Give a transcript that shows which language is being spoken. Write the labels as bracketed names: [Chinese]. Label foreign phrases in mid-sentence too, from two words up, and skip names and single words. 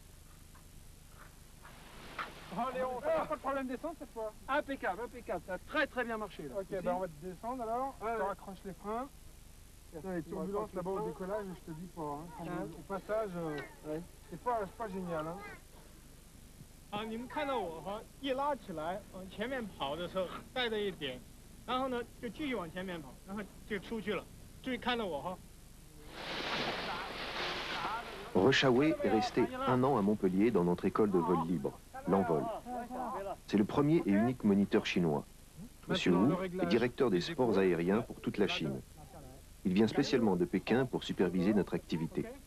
[French] Oh Léon, pas de problème de descendre cette fois. Impeccable, impeccable, ça a très bien marché là. Ok, ben on va te descendre alors, tu raccroches les freins. Les turbulences là-bas au décollage, je te dis pas. Hein. Au passage, c'est pas génial. Hein. [Chinese] 啊，你们看到我哈，一拉起来往前面跑的时候带着一点，然后呢就继续往前面跑，然后就出去了。注意看到我哈。 [French] Rechaoué est resté 1 an à Montpellier dans notre école de vol libre, l'Envol. C'est le premier et unique moniteur chinois. Monsieur Wu est directeur des sports aériens pour toute la Chine. Il vient spécialement de Pékin pour superviser notre activité.